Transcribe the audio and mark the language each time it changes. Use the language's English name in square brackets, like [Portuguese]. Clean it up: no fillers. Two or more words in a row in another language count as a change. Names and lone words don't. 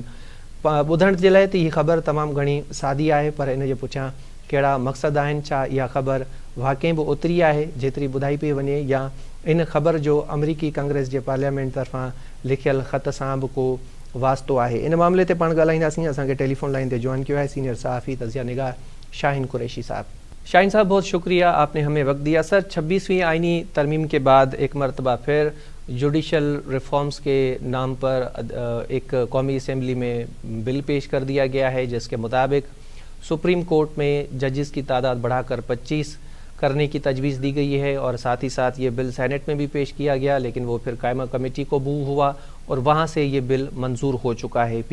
[Sindhi] ٻڌڻ جي لاءِ ته هيءَ خبر تمام گهڻي سادي آهي، پر ان جي پٺيان ڪهڙا مقصد آهن، ڇا اها خبر واقعي به اوتري آهي جيتري ٻڌائي پئي وڃي يا ان خبر جو آمريڪي ڪانگريس جي پارليامينٽ طرفان لکيل خط سان به ڪو واسطو آهي. ان معاملي تي پاڻ ڳالهائينداسين۔ اسان کي ٽيليفون لائين تي جوائن ڪيو آهي سينيئر صحافي تجزيه نگار شاهين قريشي صاحب. [Urdu] شاہین صاحب بہت شکریہ، آپ نے ہمیں وقت دیا. سر 26ویں آئینی ترمیم کے بعد ایک مرتبہ پھر [English] judicial reforms [Urdu] کے نام پر ایک قومی اسمبلی میں بل پیش کر دیا گیا ہے، جس کے مطابق سپریم کورٹ میں ججز کی تعداد بڑھا کر 25 کرنے کی تجویز دی گئی ہے، اور ساتھ ہی ساتھ یہ بل سینٹ میں بھی پیش کیا گیا، لیکن وہ پھر قائمہ کمیٹی کو موو ہوا اور وہاں سے یہ بل منظور ہو چکا ہے.